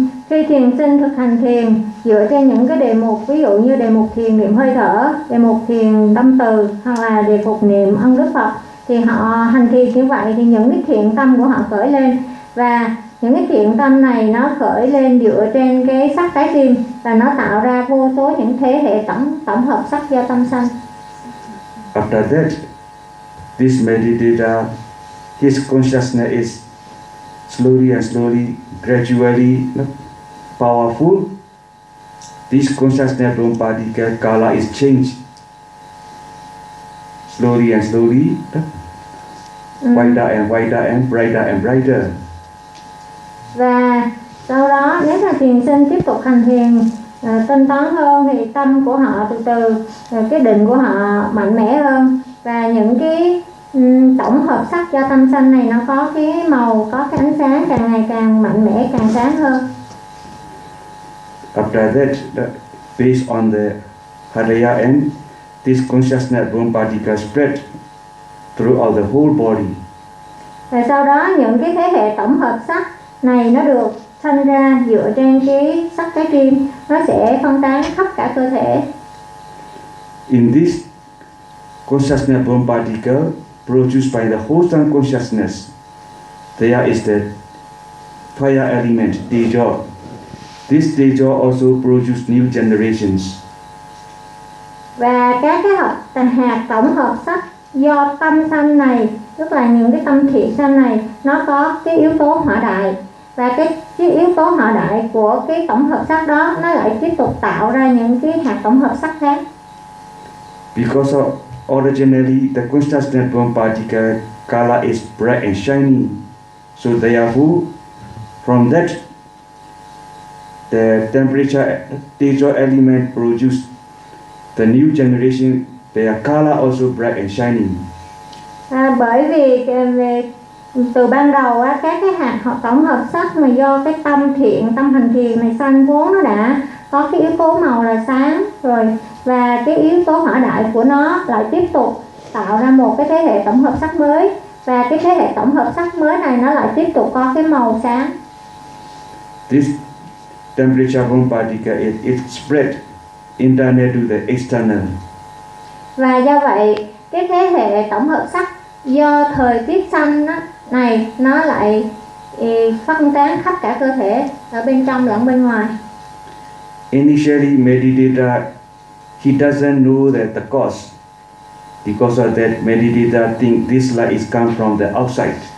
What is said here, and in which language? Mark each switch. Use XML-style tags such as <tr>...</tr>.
<vi>Khi thiền sinh thực hành thiền dựa trên những cái đề mục, ví dụ như đề mục thiền niệm hơi thở, đề mục thiền tâm từ, hoặc là đề mục niệm ân đức Phật, thì họ hành thiền như vậy thì những cái thiện tâm của họ khởi lên, và những cái thiện tâm này nó khởi lên dựa trên cái sắc tái tim và nó tạo ra vô số những thế hệ tổng hợp sắc do tâm sanh.</vi> <en>After that, this meditator, his consciousness is slowly and slowly, gradually powerful, this consciousness from particle color is changed slowly and slowly, wider and wider and brighter and brighter.</en> <vi>Và sau đó nếu mà thiền sinh tiếp tục hành thiền tinh tấn hơn thì tâm của họ từ từ cái định của họ mạnh mẽ hơn, và những cái tổng hợp sắc do tâm sanh này nó có cái màu, có cái ánh sáng càng ngày càng mạnh mẽ, càng sáng hơn.</vi> <en>After that, based on the hadaya end, this consciousness born particle spread throughout the whole body.</en> <vi>Và sau đó những cái thế hệ tổng hợp sắc này nó được sanh ra dựa trên cái sắc trái tim, nó sẽ phân tán khắp cả cơ thể.</vi> <en>In this consciousness born particle produced by the wholesome consciousness, there is the fire element, tejo. This tejo also produce new generations.</en> <vi>Và các cái hạt tổng hợp sắc do tâm sanh này, tức là những cái tâm thiện sanh này, nó có cái yếu tố hỏa đại. Và cái yếu tố hỏa đại của cái tổng hợp sắc đó, nó lại tiếp tục tạo ra những cái hạt tổng hợp sắc khác.</vi> <en>Because of originally the consciousness born particle color is bright and shiny, so therefore from that the temperature tejo element produced the new generation, their color also bright and shiny.</en> <vi>Bởi vì từ ban đầu á, các cái hạt họ tổng hợp sắc mà do cái tâm thiện, tâm hành thiền này sanh vốn nó đã có cái yếu tố màu là sáng rồi, và cái yếu tố hỏa đại của nó lại tiếp tục tạo ra một cái thế hệ tổng hợp sắc mới, và cái thế hệ tổng hợp sắc mới này nó lại tiếp tục có cái màu sáng.</vi> <en>This temperature from particle it spread internal to the external.</en> <vi>Và do vậy cái thế hệ tổng hợp sắc do thời tiết sanh này nó lại phân tán khắp cả cơ thể ở bên trong lẫn bên ngoài.</vi> <en>Initially meditator, he doesn't know that the cause, because of that meditator think this light is come from the outside.</en>